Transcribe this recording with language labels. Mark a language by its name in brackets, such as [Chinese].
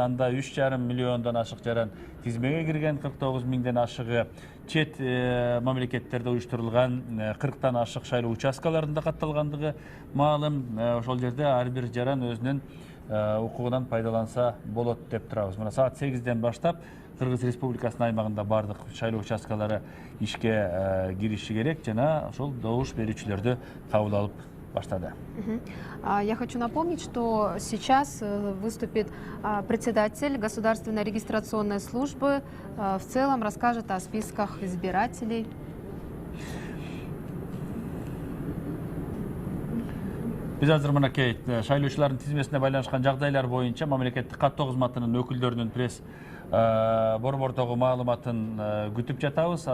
[Kyrgyz] Анда 3,5 миллиондон ашык жаран тизмеге кирген, 49 миңден ашыгы чет мамлекеттерде уюштурулган 40тан ашык шайлоо участкаларында катталгандыгы маалым. Ошол жерде ар бир жаран өзүнүн укугунан пайдаланса болот деп турабыз. Мына саат 8ден баштап Кыргыз Республикасынын аймагында бардык шайлоо участкалары ишке кириши керек жана ошол добуш берүүчүлөрдү кабыл алып баштады. [Russian] Я хочу напомнить, что сейчас выступит председатель Государственной регистрационной службы, в целом расскажет о списках избирателей. [Kyrgyz] Биз азыр мынакей шайлоочулардын тизмесине байланышкан жагдайлар боюнча мамлекеттик каттоо кызматынын өкүлдөрүнүн пресс борбордогу маалыматын күтүп жатабыз.